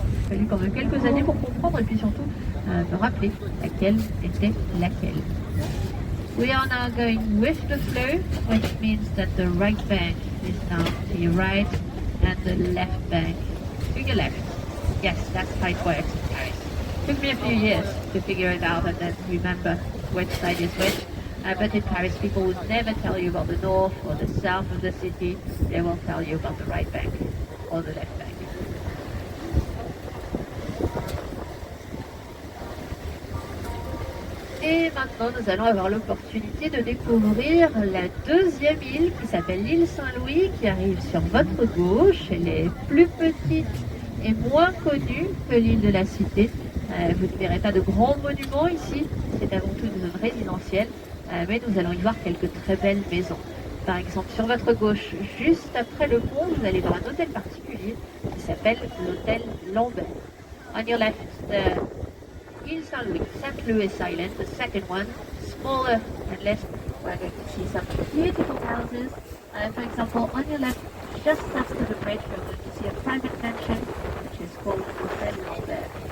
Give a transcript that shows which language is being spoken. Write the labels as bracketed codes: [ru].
[fr] Il a fallu quand même quelques années pour comprendre et puis surtout me rappeler laquelle était laquelle. [en] We are now going with the flow, which means that the right bank is now to your right and the left bank to your left. Yes, that's how it works in Paris. Took me a few years to figure it out and then remember which side is which. But in Paris, people will never tell you about the north or the south of the city. They will tell you about the right bank or the left bank. [fr] Et maintenant, nous allons avoir l'opportunité de découvrir la deuxième île qui s'appelle l'île Saint-Louis, qui arrive sur votre gauche. Elle est plus petite et moins connue que l'île de la Cité. Vous ne verrez pas de grands monuments ici, c'est avant tout une zone résidentielle, mais nous allons y voir quelques très belles maisons. Par exemple, sur votre gauche, juste après le pont, vous allez voir un hôtel particulier qui s'appelle l'hôtel Lambert. [en] On your left, Île Saint-Louis, St. Louis Island, the second one, smaller and less. We're going to see some beautiful houses. For example, on your left, just after the bridge, you're going to see a private mansion, which is called Hotel Lambert.